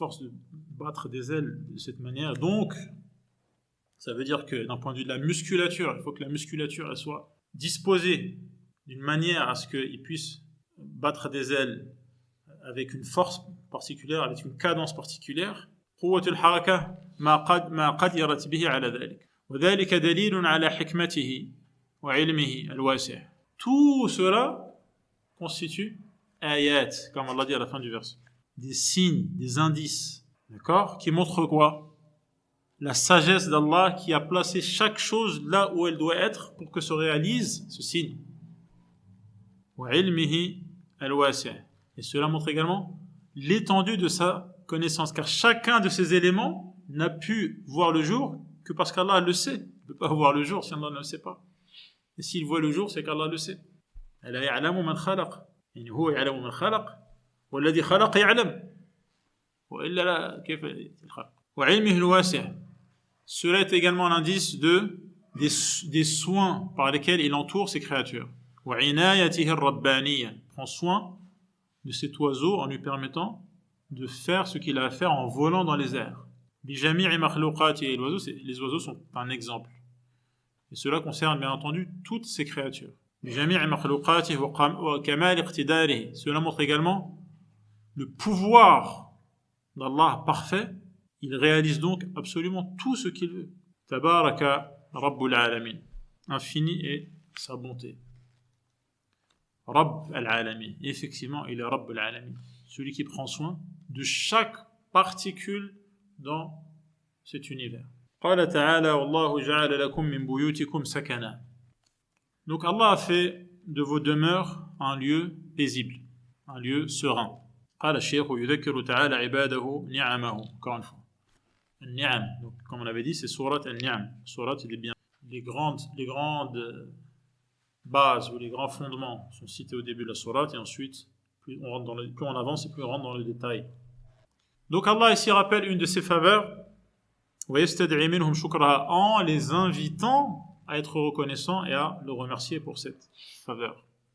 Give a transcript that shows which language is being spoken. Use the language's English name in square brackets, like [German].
[French] force de battre des ailes de cette manière. Donc, ça veut dire que d'un point de vue de la musculature, il faut que la musculature elle soit disposée d'une manière à ce qu'il puisse battre des ailes avec une force particulière, avec une cadence particulière. [Arabic] قوة الحركة ما قدرت به على ذلك وذلك دليل على حكمته وعلمه الواسع. [French] Tout cela constitue ayat, comme Allah dit à la fin du verset. Des signes, des indices, d'accord, qui montrent quoi? La sagesse d'Allah qui a placé chaque chose là où elle doit être pour que se réalise ce signe. [Arabic] وعلمه الواسع. [French] Et cela montre également l'étendue de sa connaissance, car chacun de ces éléments n'a pu voir le jour que parce qu'Allah le sait. Il ne peut pas voir le jour si Allah ne le sait pas. Et s'il voit le jour, c'est qu'Allah le sait. [Arabic] ألا يعلم من خلق يعني هو يعلم من خلق والذي خلق يعلم وإلا لا كيف الخلق وعلمه الواسع. [French] Cela est également un indice des soins par lesquels il entoure ses créatures. [Arabic] وعنايته الربانية. [French] Prend soin de cet oiseau en lui permettant de faire ce qu'il a à faire en volant dans les airs. [Arabic] بجميع مخلوقاته. [French] Les oiseaux sont un exemple. Et cela concerne bien entendu toutes ces créatures. [Arabic] بجميع مخلوقاته وكمال اقتداره. [French] Cela montre également le pouvoir d'Allah parfait. Il réalise donc absolument tout ce qu'il veut. [Arabic] Tabaraka Rabbul Alamin. [French] Infini est sa bonté. Rabb al-Alamin. Effectivement, il est Rabb al-Alamin. Celui qui prend soin de chaque particule dans cet univers. [Arabic] قال تعالى والله جعل لكم من بيوتكم سكنا. [French] Donc Allah a fait de vos demeures un lieu paisible, un lieu serein. [Arabic] قال الشيخ يذكر تعالى عباده نعمه. [French] Encore une fois. Al-Ni'am. Donc, comme on avait dit, c'est Surat Al-Ni'am. Surat, il est bien. Les grandes bases ou les grands fondements sont cités au début de la Surat et ensuite, plus on avance et plus on rentre dans le détail. Donc Allah ici rappelle une de ses faveurs en les invitant à être reconnaissants et à le remercier pour cette faveur.